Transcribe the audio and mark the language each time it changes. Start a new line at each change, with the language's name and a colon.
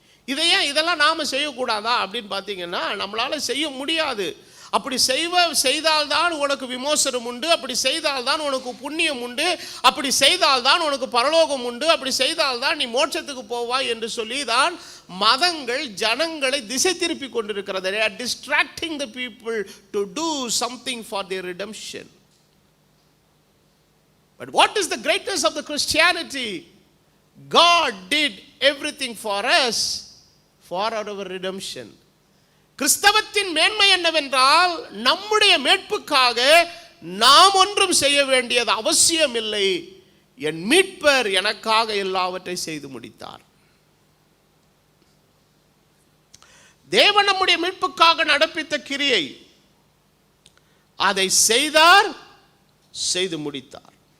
Tamil: இதெல்லாம் நாம செய்யக்கூடாதா அப்படின்னு பார்த்தீங்கன்னா, நம்மளால செய்ய முடியாது. அப்படி செய்தால்தான் உனக்கு விமோசனம் உண்டு, அப்படி செய்தால்தான் உனக்கு புண்ணியம் உண்டு, அப்படி செய்தால்தான் உனக்கு பரலோகம் உண்டு, அப்படி செய்தால்தான் நீ மோட்சத்துக்கு போவாய் என்று சொல்லி தான் மதங்கள் ஜனங்களை திசை திருப்பி கொண்டிருக்கிறது.
English: They are distracting the people to do something for their redemption. But what is the greatness of the Christianity? God did everything for us for our redemption.
Tamil: கிறிஸ்தவத்தின் மேன்மை என்னவென்றால் நம்முடைய மீட்புக்காக நாம் ஒன்றும் செய்ய வேண்டியது அவசியமில்லை. என் மீட்பர் எனக்காக எல்லாவற்றை செய்து முடித்தார். தேவன் நம்முடைய மீட்புக்காக நடப்பித்த கிரியை அதை செய்தார், செய்து முடித்தார்.